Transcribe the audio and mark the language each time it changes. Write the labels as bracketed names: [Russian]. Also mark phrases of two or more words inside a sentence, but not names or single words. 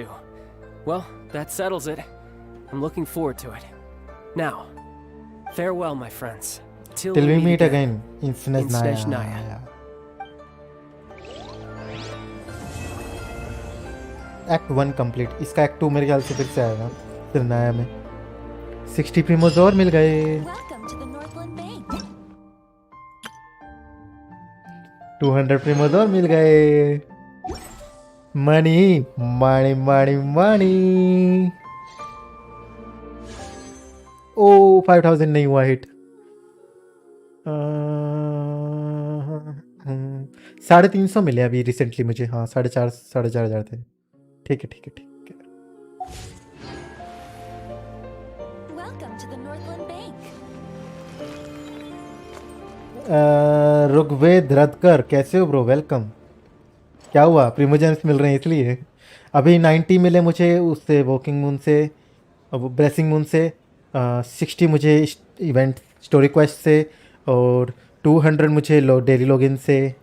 [English] Well, that settles it. I'm looking forward to it. Now, farewell, my friends. Till we meet again in Snezhnaya. Act 1 complete. [Hindi] इसका Act 2 मेरे ख्याल से फिर से आएगा स्नेज़नाया में. 60 प्रीमोज और मिल गए. 200 प्रीमोज और मिल गए. [English] money money money money. [Hindi] ओ 5000 नहीं हुआ हिट. 350 मिले अभी रिसेंटली मुझे. हाँ 4,500 थे. ठीक है ठीक है ठीक है. [English] Welcome to the Northland Bank. [Hindi] रुग्वेद रदकर कैसे हो ब्रो? वेलकम। क्या हुआ? प्रीमोजेंस मिल रहे हैं इसलिए? अभी 90 मिले मुझे उससे, वॉकिंग मून से, ब्रेसिंग मून से, 60 मुझे [English] event story quest [Hindi] से, और 200 मुझे [English] daily login [Hindi] से।